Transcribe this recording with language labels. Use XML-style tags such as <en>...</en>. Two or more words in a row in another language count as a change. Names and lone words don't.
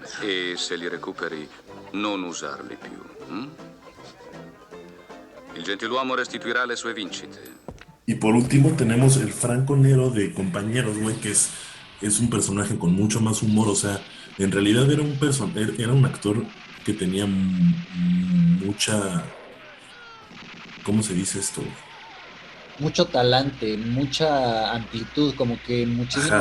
<it>E se li recuperi, non usarli più. Hm? Il gentiluomo restituirà le sue vincite.</it> <es>Y por último tenemos el Franco Nero de Compañeros, güey, que es un personaje con mucho más humor. O sea, en realidad era un actor que tenía mucha, ¿cómo se dice esto? Mucho talante, mucha amplitud, como que muchísimo</es>